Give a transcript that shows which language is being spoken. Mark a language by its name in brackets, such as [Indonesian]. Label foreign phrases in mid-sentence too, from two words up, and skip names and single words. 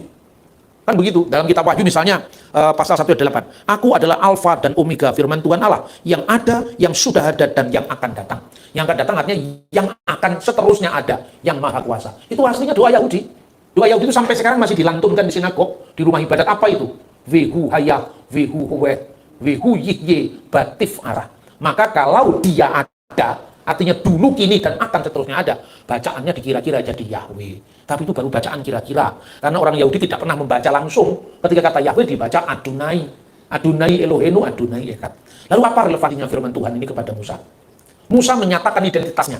[Indonesian] Kan begitu, dalam kitab Wahyu misalnya pasal 1 ayat 8. Aku adalah Alfa dan Omega, firman Tuhan Allah, yang ada, yang sudah ada, dan yang akan datang. Yang akan datang artinya yang akan seterusnya ada, yang maha kuasa. Itu aslinya doa Yahudi. Doa Yahudi itu sampai sekarang masih dilantunkan di sinagog, di rumah ibadat. Apa itu? [Hebrew] והוא היה, והוא הווה, והוא יהיה, בתפארה. [Indonesian] Maka kalau dia ada, artinya dulu, kini, dan akan seterusnya ada, bacaannya dikira-kira jadi Yahweh. Tapi itu baru bacaan kira-kira. Karena orang Yahudi tidak pernah membaca langsung. Ketika kata Yahweh dibaca Adonai. [Hebrew] אדני אלהינו, אדני אחד. [Indonesian] Lalu apa relevansinya firman Tuhan ini kepada Musa? Musa menyatakan identitasnya.